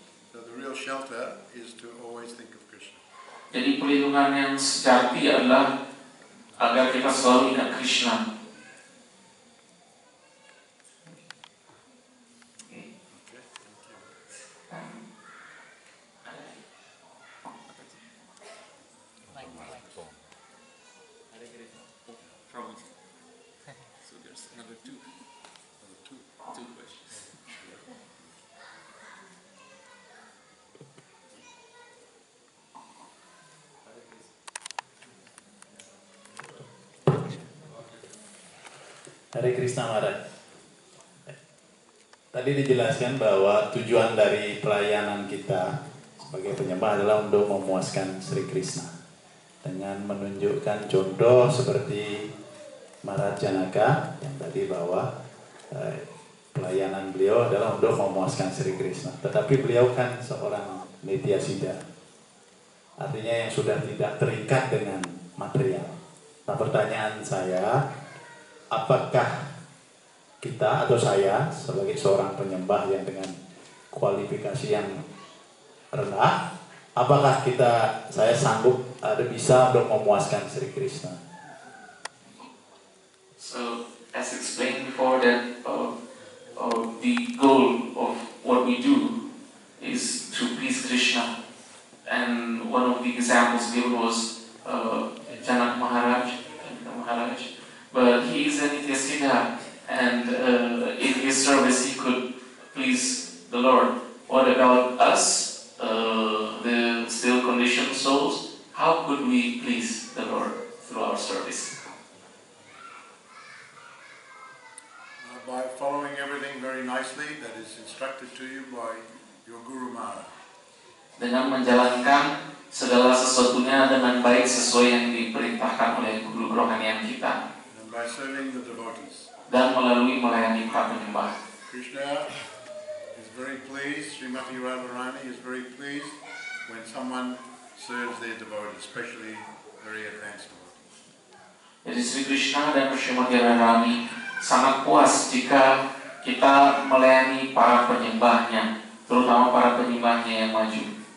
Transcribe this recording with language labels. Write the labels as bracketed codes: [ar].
[en] So the real shelter is to always think of Krishna. [id] Jadi perlindungan yang sejati adalah agar kita selalu ingat Krishna. [en] So there's another two questions. Hare Krishna Maharaj. [id] Tadi dijelaskan bahwa tujuan dari pelayanan kita sebagai penyembah adalah untuk memuaskan Sri Krishna dengan menunjukkan contoh seperti Maharaj Janaka yang tadi bahwa pelayanan beliau adalah untuk memuaskan Sri Krishna. Tetapi beliau kan seorang Nityasiddha, artinya yang sudah tidak terikat dengan material. Nah, pertanyaan saya, apakah kita atau saya sebagai seorang penyembah yang dengan kualifikasi yang rendah, apakah saya sanggup bisa untuk memuaskan Sri Krishna? [en] So, as explained before, that the goal of what we do is to please Krishna, and one of the examples given was Janak Maharaj, but he is a Nityasiddha, and in his service he could please the Lord. What about us, the still conditioned souls? How could we please the Lord through our service? By following everything very nicely that is instructed to you by your Guru Maharaj. [id] Dengan menjalankan segala sesuatunya dengan baik sesuai yang diperintahkan oleh guru kerohanian kita. [en] And by serving the devotees. [id] Dan melalui melayani para penyembah. [en] Krishna is very pleased, Srimati Radharani is very pleased when someone serves their devotees, especially very advanced devotees. [id] Jadi Sri Krishna dan Srimati Radharani sangat puas jika kita melayani para penyembahnya, terutama para penyembahnya yang maju.